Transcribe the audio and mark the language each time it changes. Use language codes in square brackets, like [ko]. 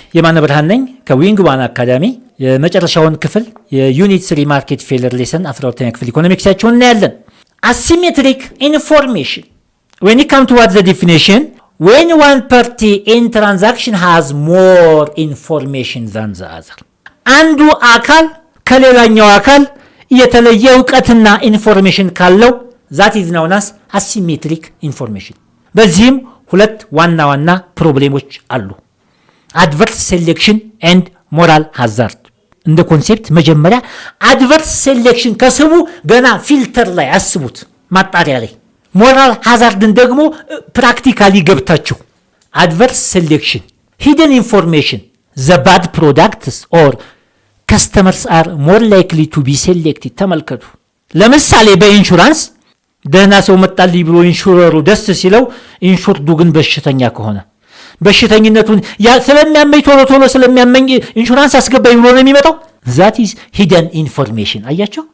[am] የማነ ብርሃን ነኝ ከዊንግ ዋን አካዳሚ። የመጨረሻውን ክፍል የዩኒት 3 ማርኬት ፌለር ሌሰን 12ኛ ክፍል ኢኮኖሚክሳቸውን እናያለን። [en] asymmetric information. When it comes to what the definition, when one party in transaction has more information than the other. [am] አንዱ አካል ከሌላኛው አካል የተለየ ዕውቀትና ኢንፎርሜሽን ካለው [en] that is known as asymmetric information. [am] በዚህም ሁለት ዋና ዋና ፕሮብሌሞች አሉ። [en] adverse selection and moral hazard. [am] እንደ ኮንሴፕት መጀመሪያ [en] adverse selection [am] ከስሙ ገና ፊልተር ላይ አስቡት፣ ማጣሪያ ላይ። [en] moral hazardን [am] ደግሞ ፕራክቲካሊ ገብታችሁ [en] adverse selection, hidden information, the bad products or customers are more likely to be selected. [am] ተመልከቱ። ለምሳሌ በኢንሹራንስ ደህና ሰው መጣልኝ ብሎ ኢንሹረሩ ደስ ሲለው ኢንሹርዱ ግን በሽተኛ ከሆነ በሽተኝነቱን ስለሚያመኝ ቶሎ ስለሚያመኝ ኢንሹራንስ አስገባኝ ብሎ ነው የሚመጣው። [en] that is hidden information። [am] አያችሁ?